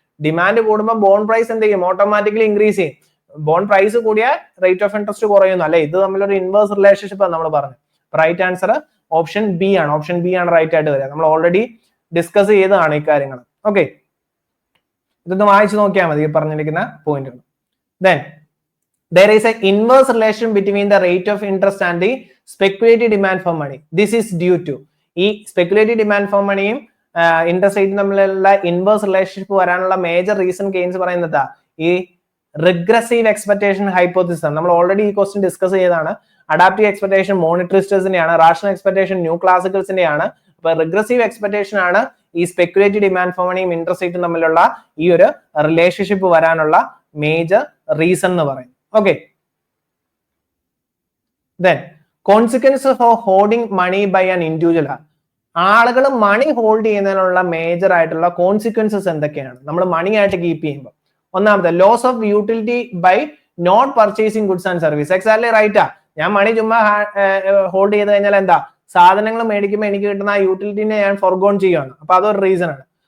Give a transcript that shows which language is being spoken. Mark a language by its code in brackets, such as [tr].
[ml] Demand കൂടുമ്പോൾ bond price എന്ത് ചെയ്യും? ഓട്ടോമാറ്റിക്കലി ഇൻക്രീസ് ചെയ്യും. ബോണ്ട് പ്രൈസ് കൂടിയാൽ റേറ്റ് ഓഫ് ഇൻട്രസ്റ്റ് കുറയുന്നു, അല്ലെ? ഇത് തമ്മിലൊരു ഇൻവേഴ്സ് റിലേഷൻഷിപ്പ് നമ്മൾ പറഞ്ഞു. റൈറ്റ് ആൻസർ ഓപ്ഷൻ ബി ആണ്. ഓപ്ഷൻ ബി ആണ് റൈറ്റ് ആയിട്ട് വരിക. നമ്മൾ ഓൾറെഡി ഡിസ്കസ് ചെയ്തതാണ് ഈ കാര്യങ്ങൾ. ഓക്കെ, ഇതൊന്ന് വായിച്ചു നോക്കിയാൽ മതി പറഞ്ഞിരിക്കുന്ന പോയിന്റുകൾ. [en] Then there is an inverse relation between the rate of interest and the speculative demand for money. This is due to [ml] ഈ speculative demand for moneyയും ഇൻട്രസ്റ്റ് റേറ്റും തമ്മിലുള്ള ഇൻവേഴ്സ് റിലേഷൻഷിപ്പ് വരാനുള്ള മേജർ റീസൺ കെയ്ൻസ് പറയുന്നത് ഈ റിഗ്രസീവ് എക്സ്പെക്ടേഷൻ ഹൈപ്പോത്തിസിസ് ആണ്. നമ്മൾ already ഈ question discuss ചെയ്തതാണ്. Adaptive expectation മോണിറ്ററിസ്റ്റേഴ്സിന്റെയാണ്, rational expectation new ക്ലാസിക്കൽസിന്റെയാണ്. അപ്പൊ റിഗ്രസീവ് എക്സ്പെക്ടേഷൻ ആണ് ഈ സ്പെക്കുലേറ്റീവ് ഡിമാൻഡ് ഫോർ മണിയും ഇൻട്രസ്റ്റ് റേറ്റും തമ്മിലുള്ള ഈ ഒരു റിലേഷൻഷിപ്പ് വരാനുള്ള മേജർ റീസൺ എന്ന് പറയും. [en] Okay. Then consequences for holding money by an individual. [ml] ആളുകൾ മണി ഹോൾഡ് ചെയ്യുന്നതിനുള്ള മേജർ ആയിട്ടുള്ള കോൺസിക്വൻസസ് എന്തൊക്കെയാണ് നമ്മൾ മണി ആയിട്ട് കീപ്പ് ചെയ്യുമ്പോൾ? [en] ഒന്നാമത്തെ, loss of utility by not purchasing goods and service. Exactly റൈറ്റാ. [ml] ഞാൻ മണി ചുമ്മാ ഹോൾഡ് ചെയ്ത് കഴിഞ്ഞാൽ എന്താ? സാധനങ്ങൾ മേടിക്കുമ്പോൾ എനിക്ക് കിട്ടുന്ന ആ യൂട്ടിലിറ്റിനെ ഞാൻ ഫോർഗോൺ ചെയ്യുകയാണ്. അപ്പൊ അതൊരു റീസൺ ആണ്.